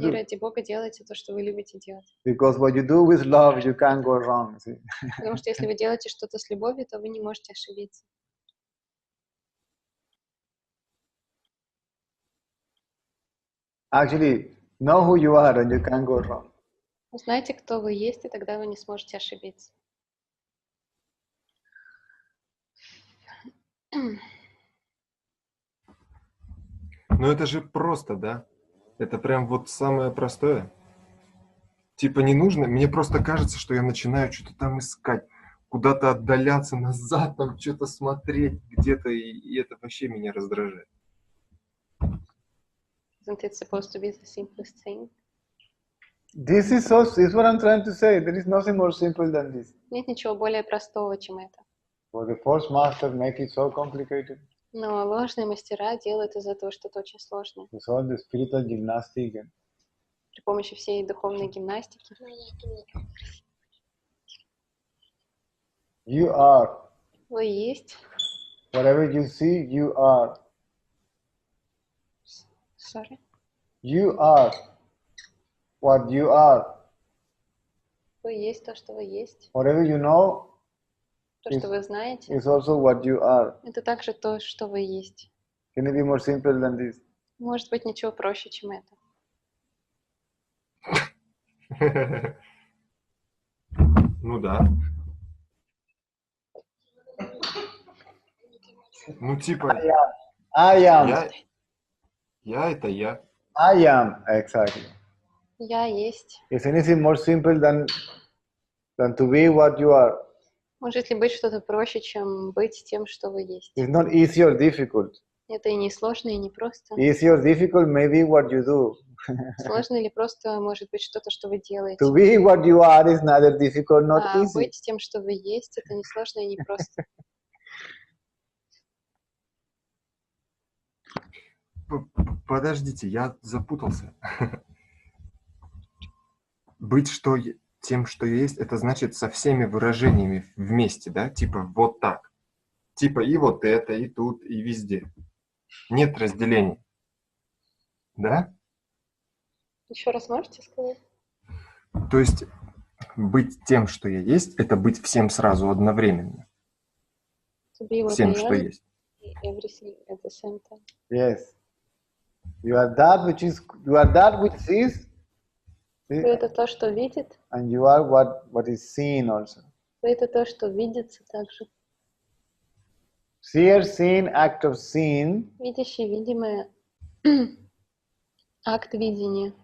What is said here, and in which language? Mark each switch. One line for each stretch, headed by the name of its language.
Russian: И
English: do.
Russian: ради Бога делайте то, что вы любите делать.
English: Because what you do with love, you can't go wrong. See?
Russian: Потому что если вы делаете что-то с любовью, то вы не можете ошибиться.
English: Actually, know who you are and you can't go wrong.
Russian: Узнайте, кто вы есть, и тогда вы не сможете ошибиться. Ну это же просто, да? Это прям вот самое простое. Типа не нужно, мне просто кажется, что я начинаю что-то там искать, куда-то отдаляться назад, там что-то смотреть где-то, и это вообще меня раздражает.
English: Isn't it supposed to be the simplest thing? This is what I'm trying to say. There is nothing more simple than this.
Russian: Нет ничего более простого, чем это.
English: But the false masters make it so complicated.
Russian: Но ложные мастера делают из этого что-то очень сложное.
English: It's all the spiritual gymnastics. And
Russian: При помощи всей духовной гимнастики.
English: you are.
Russian: Вы есть.
English: Whatever you see, you are. Sorry. You are what you are.
Russian: Вы есть то, что вы есть.
English: Whatever you know
Russian: То, что вы знаете,
English: is also what you are.
Russian: это также то, что вы есть.
English: Can it be more simple than this?
Russian: Может быть, ничего проще, чем это. Ну да. Ну, типа,
English: I am.
Russian: я это я.
English: I am. Exactly.
Russian: Я есть.
English: Is anything more simple than to be what you are?
Russian: Может ли быть что-то проще, чем быть тем, что вы есть?
English: It's not easy or difficult.
Russian: Это и не сложно, и не просто.
English: Easy or difficult may be what you do.
Russian: Сложно или просто может быть что-то, что вы делаете.
English: To be what you are is neither difficult nor
Russian: А
English: easy.
Russian: быть тем, что вы есть, это не сложно и не просто. Подождите, я запутался. Быть тем, что я есть, это значит со всеми выражениями вместе, да? Типа вот так. Типа и вот это, и тут, и везде. Нет разделений. Да? Еще раз можете сказать? То есть быть тем, что я есть, это быть всем сразу одновременно.
English: To be what
Russian: Всем,
English: I
Russian: что
English: am,
Russian: есть.
English: everything at the same time. Yes. You are that which is,
Russian: Вы это то, что видит,
English: and you are what is seen also.
Russian: вы это то, что видится также.
English: Seer, seen, act of seeing,
Russian: Видящий, видимое, акт видения,